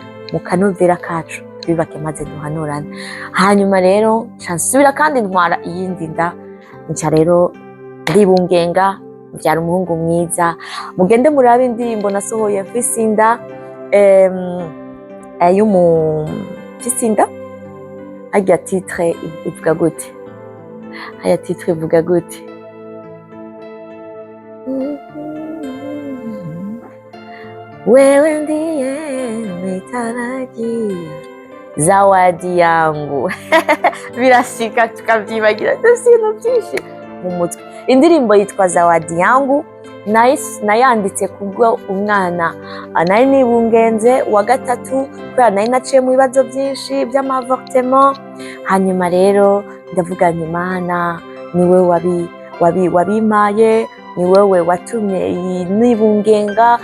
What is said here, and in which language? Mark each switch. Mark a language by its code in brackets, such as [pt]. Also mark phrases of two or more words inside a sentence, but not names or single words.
[rn] Mu kanovera kacu twiyubake maze duhanurane. Hanyuma rero nsubira kandi ntwara iyindi nda, nca rero ndibungenga mbyara umuhungu mwiza. Mugende murabe indirimbo nasohoye mfise inda, mfise inda, harya titre ivuga gute? Haya titre ivuga gute? [sw] Wewe ndiye nimetarajia zawadi yangu. [rn] Birashika tukavyibagira ibintu byinshi mu mutwe. Indirimbo yitwa Zawadi yangu, nayanditse kubwo umwana nari nibungenze wa gatatu, kubera nari naciye mu bibazo byinshi by'amavortement. Hanyuma rero ndavuga nti Imana niwe wabimaye, ni wewe watumye nibungenga.